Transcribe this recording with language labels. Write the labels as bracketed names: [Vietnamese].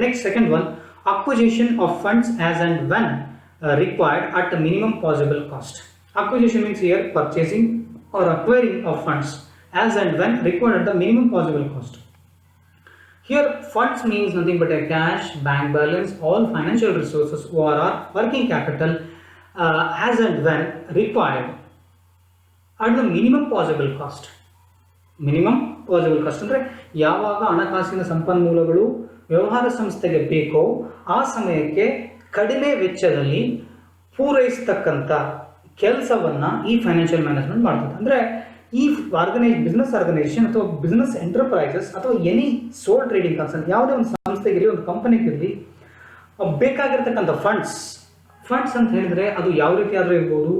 [English] Next second one, acquisition of funds as and when required at a minimum possible cost. Acquisition means here purchasing or acquiring of funds as and when required at the minimum possible cost. Here funds means nothing but a cash, bank balance, all financial resources or working capital as and when required at the minimum possible cost. [Kannada] Minimum possible cost ಅಂದರೆ ಯಾವಾಗ ಹಣಕಾಸಿನ ಸಂಪನ್ಮೂಲಗಳು ವ್ಯವಹಾರ ಸಂಸ್ಥೆಗೆ ಬೇಕೋ ಆ ಸಮಯಕ್ಕೆ ಕಡಿಮೆ ವೆಚ್ಚದಲ್ಲಿ ಪೂರೈಸತಕ್ಕಂಥ ಕೆಲಸವನ್ನು ಈ ಫೈನಾನ್ಷಿಯಲ್ ಮ್ಯಾನೇಜ್ಮೆಂಟ್ ಮಾಡ್ತದೆ. ಅಂದರೆ ಈ ಬಿಸ್ನೆಸ್ ಆರ್ಗನೈಸೇಷನ್ ಅಥವಾ ಬಿಸ್ನೆಸ್ ಎಂಟರ್ಪ್ರೈಸಸ್ ಅಥವಾ [English] any sole trading concern [Kannada] ಯಾವುದೇ ಒಂದು ಸಂಸ್ಥೆಗಿರಲಿ, ಒಂದು ಕಂಪನಿಗಿರಲಿ, ಬೇಕಾಗಿರ್ತಕ್ಕಂಥ ಫಂಡ್ಸ್ ಅಂತ ಹೇಳಿದರೆ ಅದು ಯಾವ ರೀತಿ ಆದರೂ ಇರ್ಬೋದು.